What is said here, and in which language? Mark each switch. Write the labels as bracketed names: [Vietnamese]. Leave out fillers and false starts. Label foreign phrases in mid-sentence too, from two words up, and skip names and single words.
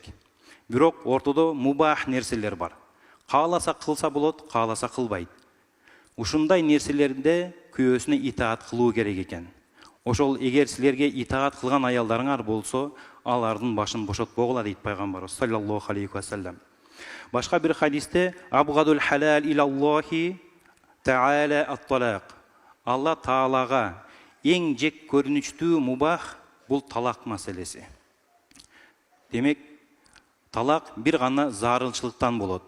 [Kyrgyz] Бирок ортодо мубах нерселер бар. Кааласа кылса болот, кааласа кылбайт. Ушундай нерселерде күйөөсүнө итаат кылуу керек экен. Ошол эгер силерге итаат кылган аялдарыңар болсо, алардын башын бошотпогула дейт Пайгамбарыбыз [Arabic] صلى الله عليه وسلم. [Kyrgyz] Башка бир хадисте [Arabic] أبغض الحلال إلى الله تعالى الطلاق. [Kyrgyz] Алла Таалага эң жек көрүнүчтүү мубах бул талак маселеси. Демек, талак бир гана зарылчылыктан болот.